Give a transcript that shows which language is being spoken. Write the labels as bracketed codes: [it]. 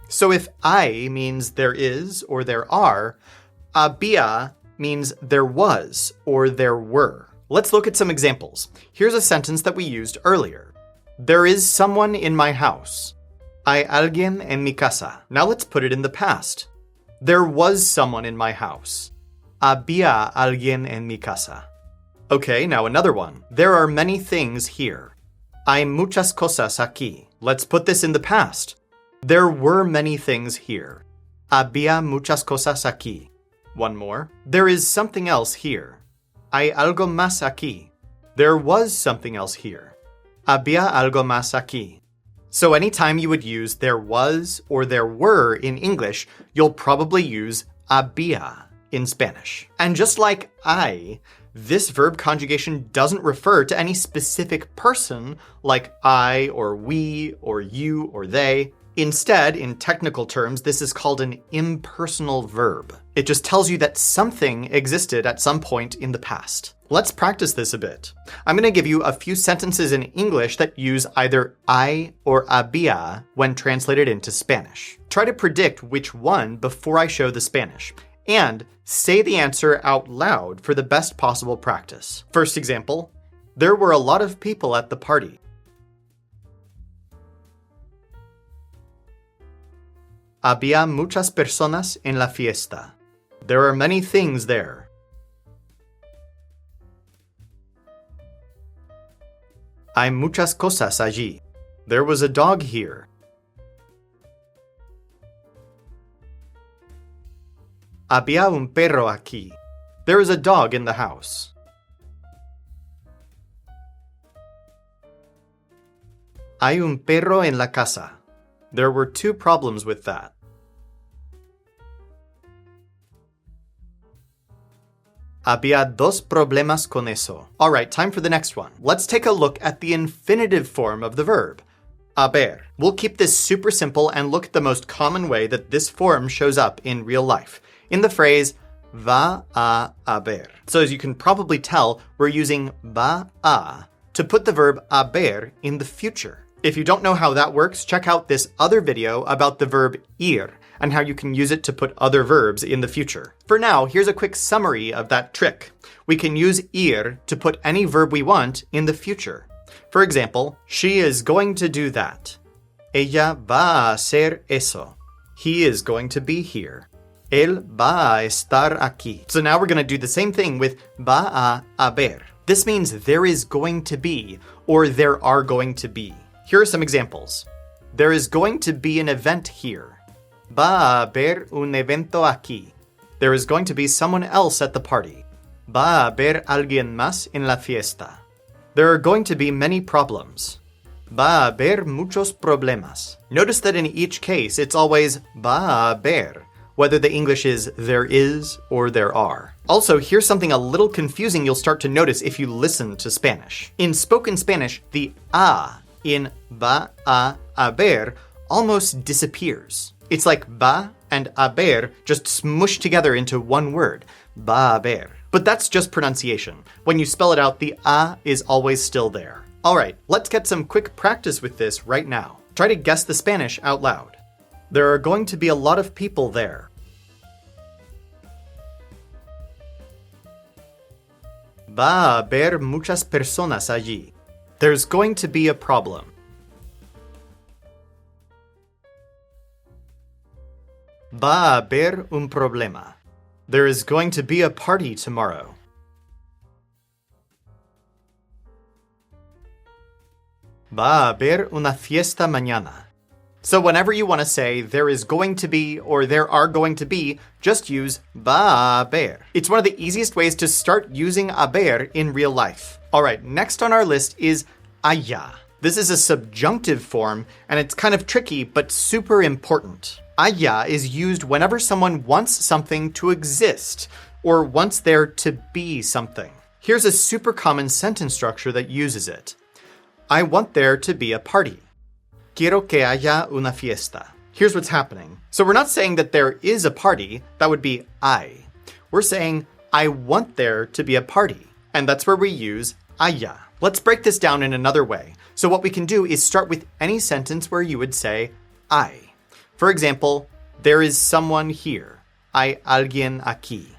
[en] So if I means there is or there are, había means there was or there were. Let's look at some examples. Here's a sentence that we used earlier. There is someone in my house. [es] Hay alguien en mi casa. [en] Now let's put it in the past. There was someone in my house. [es] Había alguien en mi casa. [en] Okay, now another one. There are many things here. [es] Hay muchas cosas aquí. [en] Let's put this in the past. There were many things here. [es] Había muchas cosas aquí. [en] One more. There is something else here. [es] Hay algo más aquí. [en] There was something else here. [es] Había algo más aquí. [en] So anytime you would use there was or there were in English, you'll probably use había in Spanish. And just like I, this verb conjugation doesn't refer to any specific person like I or we or you or they. Instead, in technical terms, this is called an impersonal verb. It just tells you that something existed at some point in the past. Let's practice this a bit. I'm going to give you a few sentences in English that use either I or había when translated into Spanish. Try to predict which one before I show the Spanish. And say the answer out loud for the best possible practice. First example, there were a lot of people at the party. [es] Había muchas personas en la fiesta. [en] There are many things there. [es] Hay muchas cosas allí. [en] There was a dog here. [es] Había un perro aquí. [en] There is a dog in the house. [es] Hay un perro en la casa. [en] There were 2 problems with that. [es] Había 2 problemas con eso. [en] Alright, time for the next one. Let's take a look at the infinitive form of the verb, haber. We'll keep this super simple and look at the most common way that this form shows up in real life, in the phrase va a haber. So as you can probably tell, we're using va a to put the verb haber in the future. If you don't know how that works, check out this other video about the verb ir and how you can use it to put other verbs in the future. For now, here's a quick summary of that trick. We can use ir to put any verb we want in the future. For example, she is going to do that. [es] Ella va a hacer eso. [en] He is going to be here. [es] Él va a estar aquí. [en] So now we're going to do the same thing with va a haber. This means there is going to be, or there are going to be. Here are some examples. There is going to be an event here. [es] Va a haber un evento aquí. [en] There is going to be someone else at the party. [es] Va a haber alguien más en la fiesta. [en] There are going to be many problems. [es] Va a haber muchos problemas. [en] Notice that in each case, it's always va a haber, whether the English is there is or there are. Also, here's something a little confusing you'll start to notice if you listen to Spanish. In spoken Spanish, the a in va a haber almost disappears. It's like va and haber just smushed together into one word, va haber. But that's just pronunciation. When you spell it out, the a is always still there. All right, let's get some quick practice with this right now. Try to guess the Spanish out loud. There are going to be a lot of people there. [es] Va a haber muchas personas allí. [en] There's going to be a problem. [es] Va a haber un problema. [en] There is going to be a party tomorrow. [es] Va a haber una fiesta mañana. [en] So whenever you want to say there is going to be or there are going to be, just use va a haber. It's one of the easiest ways to start using haber in real life. All right, next on our list is haya. This is a subjunctive form, and it's kind of tricky, but super important. Haya is used whenever someone wants something to exist, or wants there to be something. Here's a super common sentence structure that uses it. I want there to be a party. [es] Quiero que haya una fiesta. [en] Here's what's happening. So we're not saying that there is a party, that would be I. We're saying, I want there to be a party. And that's where we use haya. Let's break this down in another way. So what we can do is start with any sentence where you would say I. For example, there is someone here. [es] Hay alguien aquí.